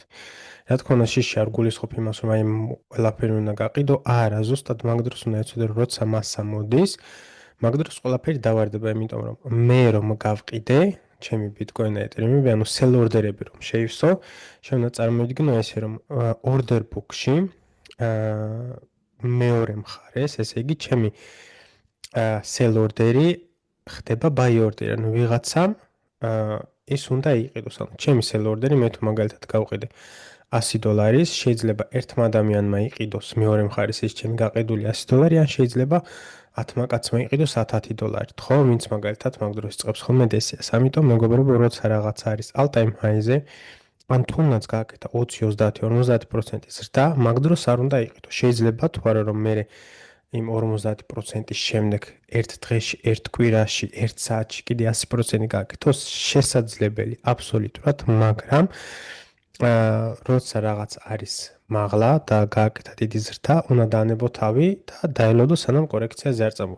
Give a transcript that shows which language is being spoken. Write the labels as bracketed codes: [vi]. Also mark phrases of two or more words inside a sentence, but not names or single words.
[ka] რა თქმა უნდა, შიში არ გულისხმობ იმას, რომ აი ყველაფერი უნდა გაყიდო, არა, ზუსტად მაგ დროს უნდა იცოდე, რომ როცა მასა მოდის, მაგ დროს ყველაფერი დავარდება, იმიტომ რომ მე რომ გავყიდე ჩემი ბიტკოინი და ეთერიუმი, ანუ sell ორდერები რომ შეივსო, შემდგომ წარმოვიდგინო ესე რომ [en] order book- [ka] ში მეორე მხარეს, ესე იგი ჩემი sell ორდერი ხდება buy ორდერი, ანუ ვიღაცამ ის უნდა იყიდოს, ანუ ჩემი sell ორდერი მე თუ მაგალითად გავყიდე $100, შეიძლება ერთმა ადამიანმა იყიდოს მეორე მხარეს ის ჩემი გაყიდული $100, ან შეიძლება 10 კაცმა იყიდოს $1000, ხო? ვინც მაგალითად მაგ დროს იწყებს ხოლმე დესიას. ამიტომ მეგობრებო, როცა რაღაც არის [en] all time high- [ka] ზე, ან თუნდაც გააკეთა 20, 30, 50% ზრდა, მაგ დროს არ უნდა იყიდო. შეიძლება თუ არა რომ მე იმ 50%-ის შემდეგ ერთ დღეში, ერთ კვირაში, ერთ საათში კიდე 100% გააკეთოს, შესაძლებელი აბსოლუტურად, მაგრამ როცა რაღაც არის მაღლა და გააკეთა დიდი ზრდა, უნდა დაანებო თავი და დაელოდო სანამ კორექციაზე არ წამოვა.